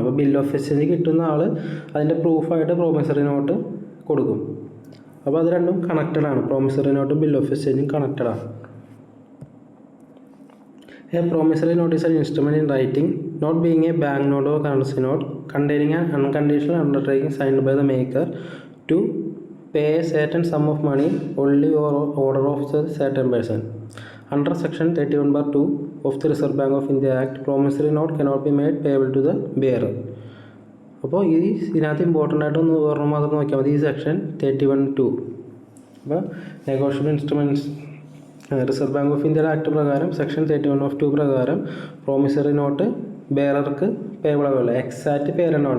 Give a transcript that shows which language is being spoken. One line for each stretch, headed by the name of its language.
Malayalam: അപ്പോൾ bill of exchange കിട്ടുന്ന ആൾ അതിൻ്റെ പ്രൂഫായിട്ട് പ്രോമിസറി നോട്ട് കൊടുക്കും. അപ്പോൾ അത് രണ്ടും കണക്റ്റഡാണ്. Promissory നോട്ടും bill of എക്സ്ചേഞ്ചും കണക്റ്റഡാണ്.
English: A promissory note is an instrument in writing, not being a bank note or currency note, containing an unconditional undertaking signed by the maker to pay a certain sum of money only or order of a certain person. Under section 31(2) of the Reserve Bank of India Act, promissory note cannot be made payable to the bearer.
Malayalam: അപ്പോൾ ഇതിനകത്ത് important ആയിട്ടൊന്ന് ഓർമ്മ മാത്രം നോക്കിയാൽ മതി. ഈ section 31(2). അപ്പോൾ negotiable instruments reserve bank of ഇന്ത്യയുടെ ആക്ട് പ്രകാരം സെക്ഷൻ 31(2) പ്രകാരം പ്രോമിസറി നോട്ട് ബെയറർക്ക് പേബിൾ ആവില്ല. എക്സാക്റ്റ് പേരുണ്ടാവും.